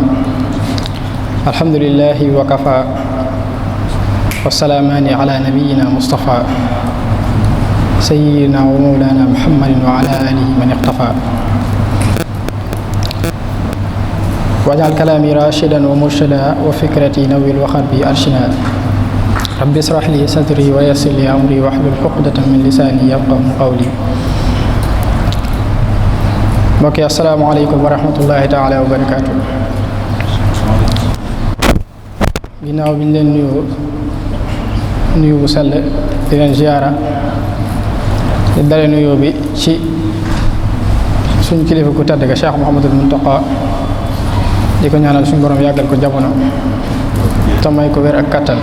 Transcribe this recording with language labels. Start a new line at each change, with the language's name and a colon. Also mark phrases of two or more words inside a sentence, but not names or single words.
Arabic: الحمد لله وكفى والسلامان على نبينا مصطفى سيدنا ومولانا محمد وعلى آله من اقتفى. واجعل كلامي راشدا ومرشدا وفكرتي نوير وقلبي أرشدا. رب اشرح لي صدري ويسر لي أمري واحلل عقدة من لساني يفقهوا قولي.
Wolof: mbokk yi
Arabic: السلام عليكم ورحمة الله تعالى وبركاته.
Wolof: ginnaaw bi ñu leen nuyu bu sell di leen ziyaara di dale nuyoo bi ci suñ kilifa ku tedd ga Cheikh Mouhamadul Muntaqa di ko ñaanal suñ borom yàggal ko jamono te may ko wér ak kattan.